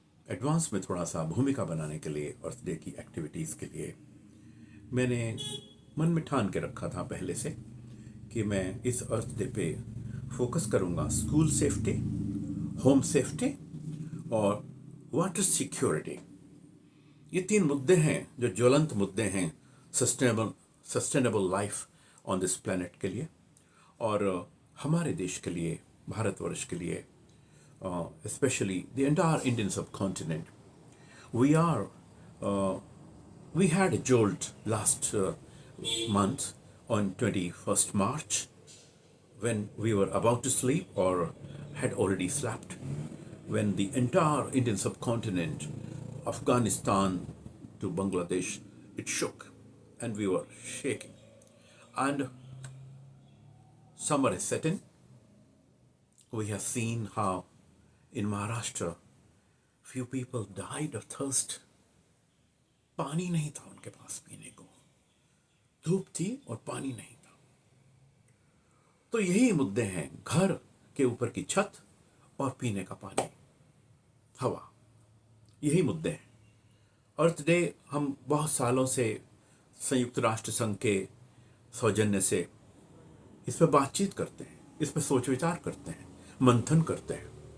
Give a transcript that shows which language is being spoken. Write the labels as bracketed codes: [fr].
[hi] Advance में थोड़ा सा भूमिका बनाने के लिए अर्थ डे की एक्टिविटीज़ के लिए मैंने मन में ठान के रखा था पहले से कि मैं इस अर्थ डे पे फोकस करूँगा स्कूल सेफ्टी, होम सेफ्टी और वाटर सिक्योरिटी। ये 3 मुद्दे हैं जो ज्वलंत मुद्दे हैं [en] sustainable sustainable life on this planet [hi] के लिए और हमारे देश के लिए, भारतवर्ष के लिए, [en] especially the entire Indian subcontinent. We are we had a jolt last month on 21st March when we were about to sleep or had already slept, when the entire Indian subcontinent, Afghanistan to Bangladesh, it shook and we were shaking. And summer is set in. We have seen how in Maharashtra few people died of thirst. [hi] पानी नहीं था उनके पास पीने को, धूप थी और पानी नहीं था। तो यही मुद्दे हैं, घर के ऊपर की छत और पीने का पानी, हवा, यही मुद्दे हैं। अर्थ डे हम बहुत सालों से संयुक्त राष्ट्र संघ के सौजन्य से इस पर बातचीत करते हैं, इस पर सोच विचार करते हैं, मंथन करते हैं।